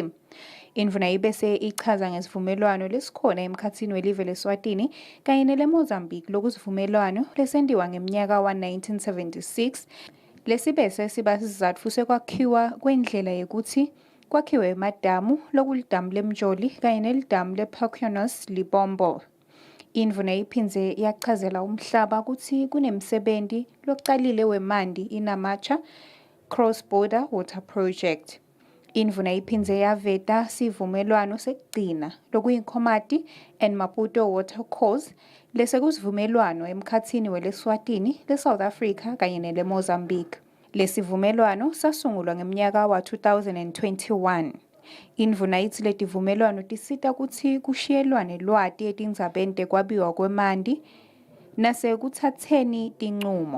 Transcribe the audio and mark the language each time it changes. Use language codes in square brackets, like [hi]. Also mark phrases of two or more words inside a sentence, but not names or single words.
[ss] Indvuna ibese ichaza ngesivumelwano lesikhona emkhathini welive leSwatini kanye neleMozambique lokusivumelwano lesendiwa ngeminyaka wa-1976 lesibese siba sizatfu sekwakhiwa kwendlela yokuthi kwakhiwe emadamu lokulidamu lemjoli kanye nelidamu lePaquanos Libombo. Indvuna iphindze yachazela umhlaba ukuthi kunemsebenzi lokucalile wemandi inamacha [en] cross-border water project. [ss] Indvuna iphindze yaveta sivumelwano sekugcina lokuyikhomati and Maputo water course lesekusivumelwano emkhathini weleswatini leSouth Africa kanye neleMozambique. Lesivumelwano sasungulwa ngeminyaka wa-2021. Indvuna ithi letivumelwano tisita ukuthi kushiyelwane lwati etindzabeni tekwabiwa kwemandi nasekuthatseni tincumo.